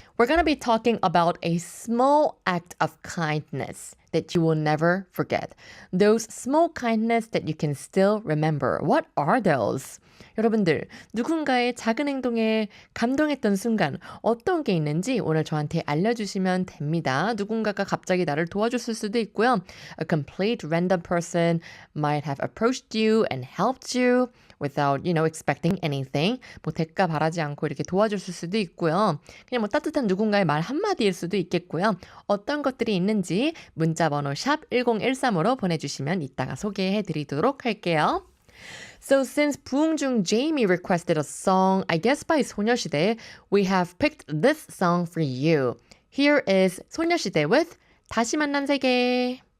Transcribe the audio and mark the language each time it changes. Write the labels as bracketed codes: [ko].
[en] We're going to be talking about a small act of kindness that you will never forget. Those small kindness that you can still remember. What are those? [ko] 여러분들, 누군가의 작은 행동에 감동했던 순간 어떤 게 있는지 오늘 저한테 알려주시면 됩니다. 누군가가 갑자기 나를 도와줬을 수도 있고요. [en] A complete random person might have approached you and helped you without, expecting anything. [ko] 뭐 대가 바라지 않고 이렇게 도와줬을 수도 있고요. 그냥 뭐 따뜻한 누군가의 말 한마디일 수도 있겠고요. 어떤 것들이 있는지 문자번호 샵 1013으로 보내주시면 이따가 소개해드리도록 할게요. [en] So since 부흥중 Jamie requested a song, I guess by 소녀시대, we have picked this song for you. Here is 소녀시대 with 다시 만난 세계.